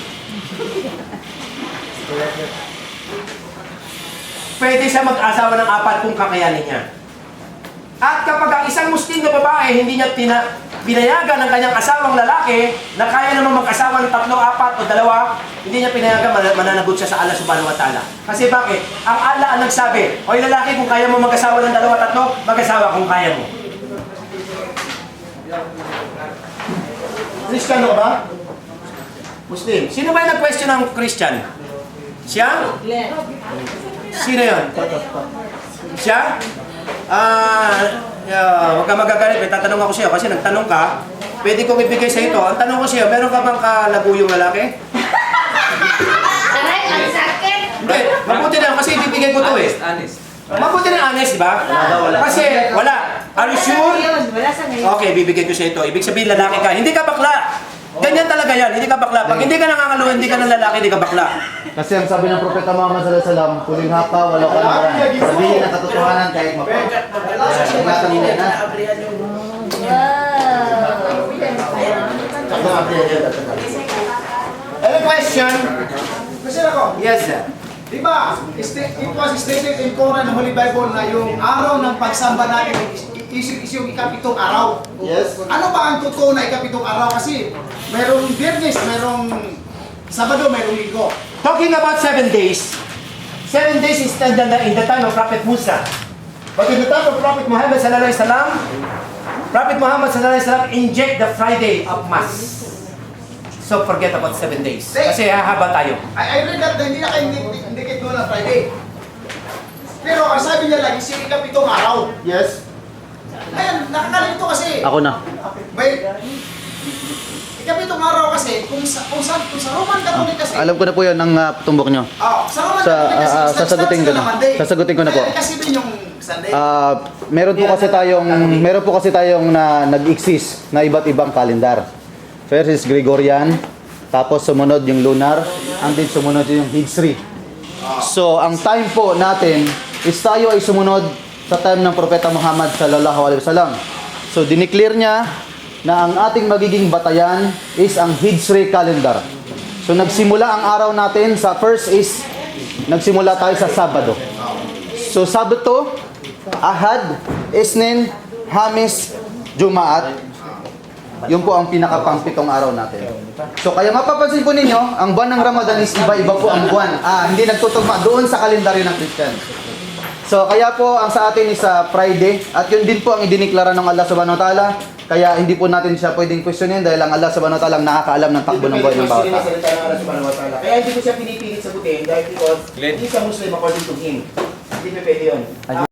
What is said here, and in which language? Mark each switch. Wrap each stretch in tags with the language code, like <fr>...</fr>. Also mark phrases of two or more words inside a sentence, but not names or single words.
<tl>Pwede siya mag-asawa ng 4 kung kakayanin niya. At kapag ang isang Muslim na babae, hindi niya pinayagan ng kanyang asawang lalaki na kaya naman mag-asawa ng 3, 4 o 2, hindi niya pinayagan, mananagot siya sa Allah</tl> <ar>سبحانه وتعالى.</ar> <tl>Kasi bakit? Ang Allah ang nagsabi, "Hoy lalaki, kung kaya mo mag-asawa ng 2, 3, mag-asawa kung kaya mo." Kristiyano ka ba? Muslim. Sino ba yung nag-question ng Christian? Siya? Sino yun? Siya? Huwag ka magagalit. May tatanong ako sa'yo kasi nagtanong ka. Pwede kong ibigay sa ito. Ang tanong ko sa'yo, meron ka bang kalaguyong lalaki? Aray, ang sakit! Hindi. Mabuti na kasi ibibigay ko to eh. Honest. Mabuti na honest, di ba? Kasi wala.</tl> <en>Are you sure?</en> <tl>Wala sa ngayon. Okay, bibigay ko sa ito. Ibig sabihin lalaki ka. Hindi ka bakla. Ganyan talaga yan. Hindi ka bakla. Pag hindi ka nangangaluhan, hindi ka ng lalaki, hindi ka bakla. Kasi ang sabi ng Propeta Muhammad</tl> <ar>صلى الله عليه وسلم,</ar> <tl>huling hapa, wala ka naman. Sabihin ang katotohanan kahit mapagkat.</tl> <en>Any question?</en> <tl>Kasi ako,</tl> <en>Yes, sir.</en> <tl>di ba,</tl> <en>it was stated in Quran,</en> <tl>ng Holy Bible, na yung araw ng pagsamba natin is yung ikapitong araw. Yes. Ano ba ang totoo na ikapitong araw? Kasi merong Biyernes, merong Sabado, merong Linggo.</tl> <en>Talking about 7 days. 7 days is in the time of Prophet Musa. But in the time of Prophet Muhammad</en> <ar>صلى الله عليه وسلم,</ar> <en>Prophet Muhammad</en> <ar>صلى الله عليه وسلم</ar> <en>inject the Friday of Mass. So forget about 7 days.</en> <tl>Kasi hahaba tayo.</tl> <en>I read that</en> <tl>hindi na kayo indicate doon na Friday. Pero ang sabi niya lagi, si ikapitong araw. Yes. Ayan, nakakalito kasi. Ako na. May ikapitong araw kasi, kung sa Roman Catholic kasi. Alam ko na po yan ang tumbok nyo. Sa Roman Catholic kasi, Sasagutin ko na. Sasagutin ko na po. Kasi din yung Sunday. Meron po kasi tayong na nag-exist na iba't ibang kalendar.</tl> <en>First is</en> <tl>Gregorian, tapos sumunod yung lunar,</tl> <en>and then</en> <tl>sumunod yung Hijri. So, ang time po natin is tayo ay sumunod sa time ng Propeta Muhammad</tl> <ar>صلى الله عليه وسلم.</ar> <tl>So dineclare niya na ang ating magiging batayan is ang Hijri calendar. So nagsimula ang araw natin sa</tl> <en>first is</en> <tl>nagsimula tayo sa Sabado. So Sabado, Ahad, Isnin, Hamis, Jumaat. Yun po ang pinakapangpitong araw natin. So kaya mapapansin po ninyo, ang buwan ng Ramadan is iba-iba po ang buwan. Hindi nagtutugma doon sa kalendaryo ng Christian. So kaya po ang sa atin is Friday at yun din po ang idiniklara ng Allah</tl> <ar>سبحانه وتعالى.</ar> <tl>Kaya hindi po natin siya pwedeng questionin dahil ang Allah</tl> <ar>سبحانه وتعالى</ar> <tl>ang nakakaalam ng takbo ng buhay ng bawat tao. Kaya hindi ko siya pinipilit sagutin dahil</tl> <en>because he's a Muslim according to him.</en> <tl>Hindi pa pwede yun.</tl>